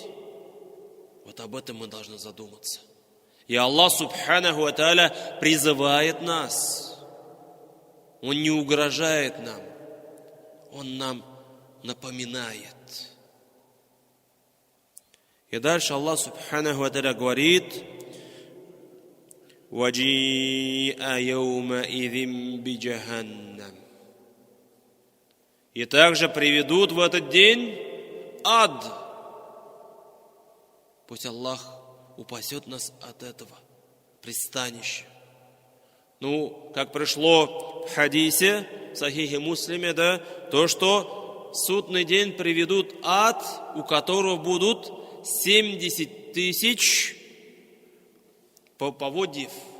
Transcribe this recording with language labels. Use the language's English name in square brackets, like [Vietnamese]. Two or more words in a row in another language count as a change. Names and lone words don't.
[Russian] Вот об этом мы должны задуматься. И Аллах [Arabic] سبحانه وتعالى [Russian] призывает нас. Он не угрожает нам. Он нам напоминает. И дальше Аллах [Arabic] سبحانه وتعالى [Russian] говорит: [Arabic] وَجِيءَ يَوْمَئِذٍ بِجَهَنَّمَ. [Russian] И также приведут в этот день ад. Пусть Аллах упасет нас от этого пристанища. Как пришло в хадисе, в Сахихе Муслиме, то, что в судный день приведут ад, у которого будут 70 тысяч поводьев.